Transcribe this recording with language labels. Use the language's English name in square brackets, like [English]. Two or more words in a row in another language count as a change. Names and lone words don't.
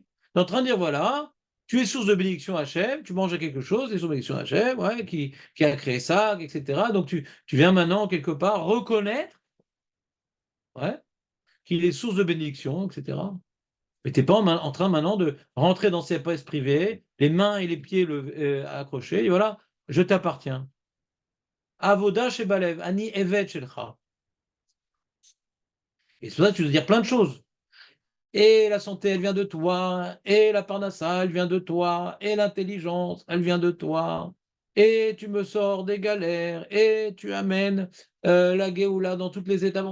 [French] Tu es en train de dire voilà, tu es source de bénédiction Hachem, tu manges quelque chose, tu es source de bénédiction Hachem, ouais, qui a créé ça, etc. Donc tu viens maintenant quelque part reconnaître, ouais, qu'il est source de bénédiction, etc. Mais tu n'es pas en train maintenant de rentrer dans ses pièces privées, les mains et les pieds accrochés, et voilà, je t'appartiens. [Hebrew] עבודה שבלב, אני עבד שלך. [French] Et c'est pour ça que tu veux dire plein de choses. Et la santé, elle vient de toi, et la parnassa, elle vient de toi, et l'intelligence, elle vient de toi, et tu me sors des galères, et tu amènes la Géoula dans toutes les étapes.